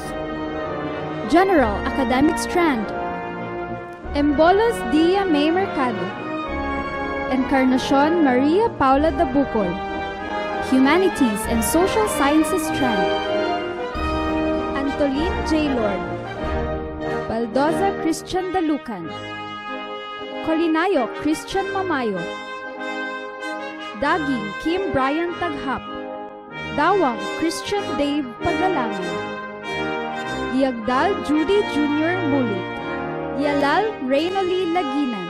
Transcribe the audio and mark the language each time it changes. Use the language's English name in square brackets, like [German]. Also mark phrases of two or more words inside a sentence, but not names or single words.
[English] General Academic Strand. Embolos Dia May Mercado. Encarnacion Maria Paula Dabucol. Humanities and Social Sciences Strand. Antolin J. Lord. Baldoza Christian Dalucan. Colinayo Christian Mamayo. Daging Kim Brian Taghap. Dawang Christian Dave Pagalangan. Diagdal Judy Jr. Mulit. Yalal Reynoli Laginan.